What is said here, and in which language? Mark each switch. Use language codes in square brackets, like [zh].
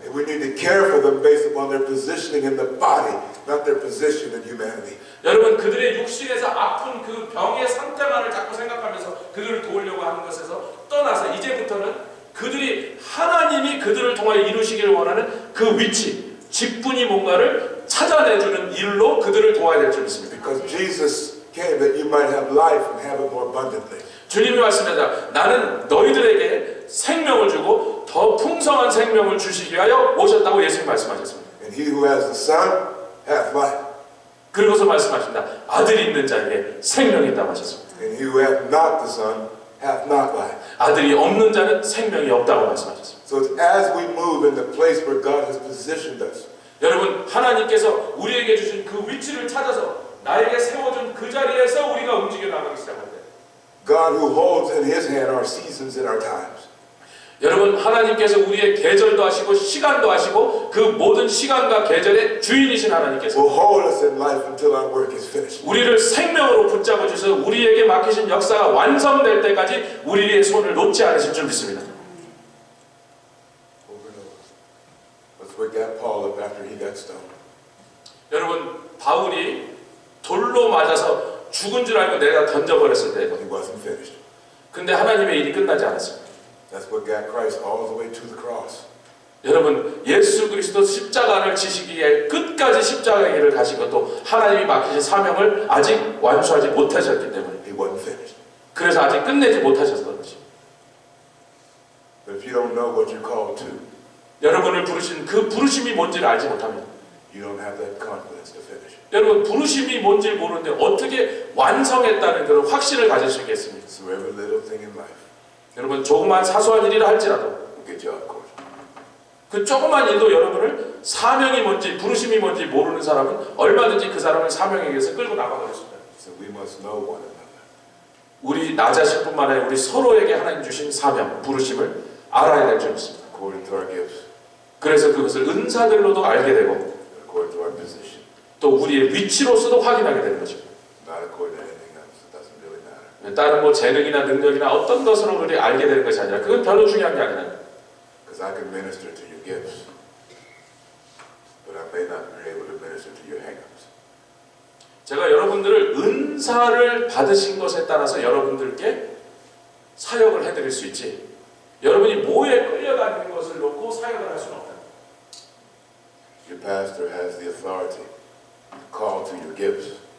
[en] And we need to care for them based upon their positioning in the body, not their position in humanity. [ko] 여러분 그들의 육신에서 아픈 그 병의 상태만을 자꾸 생각하면서 그들을 도우려고 하는 것에서 떠나서 이제부터는 그들이 하나님이 그들을 통하여 이루시기를 원하는 그 위치, 직분이 뭔가를 찾아내주는 일로 그들을 도와야 될 줄 믿습니다. [en] Because Jesus came that you might have life and have it more abundantly. [ko] 주님이 말씀하셨다. 나는 너희들에게 생명을 주고 더 풍성한 생명을 주시기 위하여 오셨다고 예수님이 말씀하셨습니다. [en] And he who has the Son hath life. [ko] 그리고서 말씀하십니다. 아들이 있는 자에게 생명이 있다고 하셨습니다. [en] And he who hath not the Son hath not life. [ko] 아들이 없는 자는 생명이 없다고 말씀하셨습니다. [en] So it's as we move in the place where God has positioned us. [ko] 여러분 하나님께서 우리에게 주신 그 위치를 찾아서 나에게 세워준 그 자리에서 우리가 움직여 나가기 시작할 때 [en] God who holds in his hand our seasons and our times. [ko] 여러분 하나님께서 우리의 계절도 하시고 시간도 하시고 그 모든 시간과 계절의 주인이신 하나님께서 [en] Will hold us in life until our work is finished. [ko] 우리를 생명으로 붙잡아 주셔서 우리에게 맡기신 역사가 완성될 때까지 우리의 손을 놓지 않으실 줄 믿습니다. [en] Over and over. Let's wake that Paul up after he got stoned. [ko] 여러분 바울이 돌로 맞아서 죽은 줄 알고 내가 던져버렸을 때 [en] He wasn't finished. [ko] 근데 하나님의 일이 끝나지 않았습니다. [en] That's what got Christ all the way to the cross. [ko] 여러분 예수 그리스도 십자가를 지시기에 끝까지 십자가의 길을 가신 것도 하나님이 맡기신 사명을 아직 완수하지 못하셨기 때문에 [en] He wasn't finished. [ko] 그래서 아직 끝내지 못하셨던 것입니다. [en] But if you don't know what you're called to, [ko] 여러분을 부르신 그 부르심이 뭔지를 알지 못합니다. [en] you don't have that confidence to finish. [ko] 여러분 부르심이 뭔지 모르는데 어떻게 완성했다는 그런 확신을 가질 수 있겠습니까? [en] So every little thing in life [ko] 여러분 조그만 사소한 일이라 할지라도 [en] will get you out of course. [ko] 그 조그만 일도 여러분을 사명이 뭔지 부르심이 뭔지 모르는 사람은 얼마든지 그 사람을 사명에 의해서 끌고 나가버렸습니다. [en] So we must know one another. [ko] 우리 나 자신뿐만 아니라 우리 서로에게 하나님 주신 사명, 부르심을 알아야 될 줄 믿습니다. [en] According to our gifts, [ko] 그래서 그것을 은사들로도 알게 되고 [en] according to our position, [ko] 또 우리의 위치로서도 확인하게 되는 것입니다. [en] not according to anything else. It doesn't really matter. [ko] 다른 뭐 재능이나 능력이나 어떤 것으로 우리 알게 되는 것이 아니라 그건 별로 중요한 게 아니라 [en] Because I can minister to your gifts, but I'm may not be able to minister to your hangups. [ko] 제가 여러분들을 은사를 받으신 것에 따라서 여러분들께 사역을 해드릴 수 있지, 여러분이 뭐에 끌려다니는 것을 놓고 사역을 할 수는 없다. [en] Your pastor has the authority to call to your gifts.